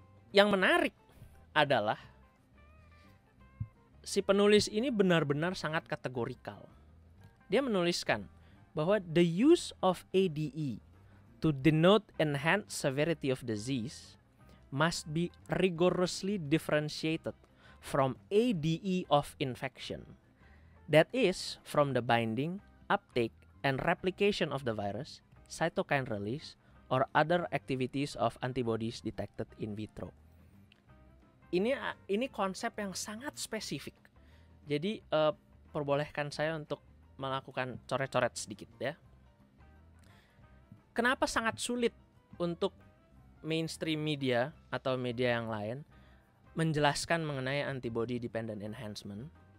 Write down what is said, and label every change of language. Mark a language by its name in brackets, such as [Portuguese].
[Indonesian] Yang menarik adalah si penulis ini benar-benar sangat kategorikal. Dia menuliskan bahwa [English] the use of ADE to denote enhanced severity of disease must be rigorously differentiated from ADE of infection. That is, from the binding, uptake, and replication of the virus, cytokine release, or other activities of antibodies detected in vitro. [Indonesian] Ini konsep yang sangat spesifik. Jadi perbolehkan saya untuk melakukan coret-coret sedikit ya. Kenapa sangat sulit untuk mainstream media atau media yang lain menjelaskan mengenai antibody dependent enhancement?